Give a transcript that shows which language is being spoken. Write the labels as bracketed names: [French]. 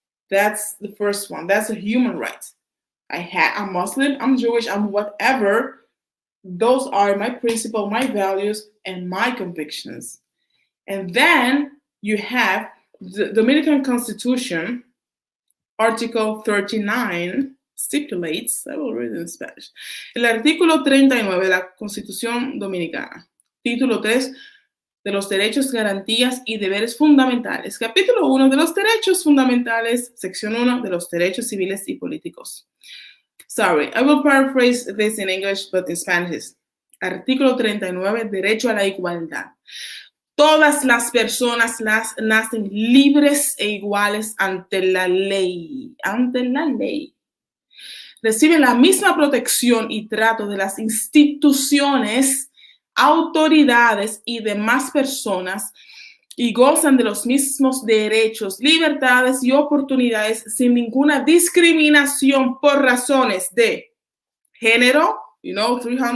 [English] That's the first one. That's a human right. I'm Muslim, I'm Jewish, I'm whatever. Those are my principles, my values, and my convictions. And then you have the Dominican Constitution, Article 39 stipulates, I will read it in Spanish. [Spanish] El artículo 39 de la Constitución Dominicana, título 3, de los derechos, garantías y deberes fundamentales. Capítulo 1 de los derechos fundamentales, sección 1 de los derechos civiles y políticos. [English] Sorry, I will paraphrase this in English, but in Spanish. [Spanish] Artículo 39, derecho a la igualdad. Todas las personas nacen libres e iguales ante la ley. Ante la ley. Reciben la misma protección y trato de las instituciones, autoridades y demás personas y gozan de los mismos derechos, libertades y oportunidades sin ninguna discriminación por razones de género, 300